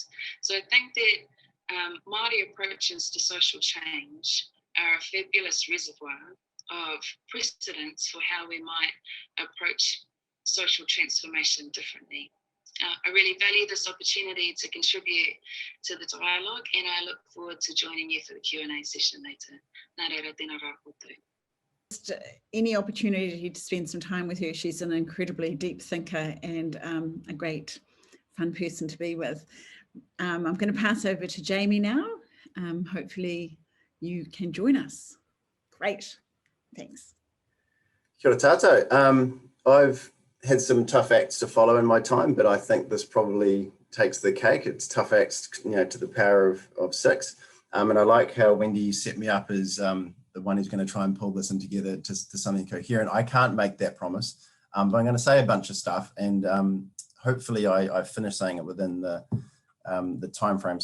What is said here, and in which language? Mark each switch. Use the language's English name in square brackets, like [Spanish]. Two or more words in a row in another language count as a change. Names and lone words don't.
[English] So I think that Māori approaches to social change are a fabulous reservoir of precedents for how we might approach social transformation differently. I really value this opportunity to contribute to the dialogue, and I look forward to joining you for the Q&A session later. [Māori] Nā reira, tēnā rā koutou. [English] Just any opportunity to spend some time with her. She's an incredibly deep thinker and a great fun person to be with. I'm going to pass over to Jamie now. Hopefully you can join us. Great, thanks. [Māori] Kia ora tātou. [English] I've had some tough acts to follow in my time, but I think this probably takes the cake. It's tough acts, to the power of 6. And I like how Wendy set me up as the one who's going to try and pull this in together to something coherent. I can't make that promise, but I'm going to say a bunch of stuff, and hopefully I finish saying it within the time frame.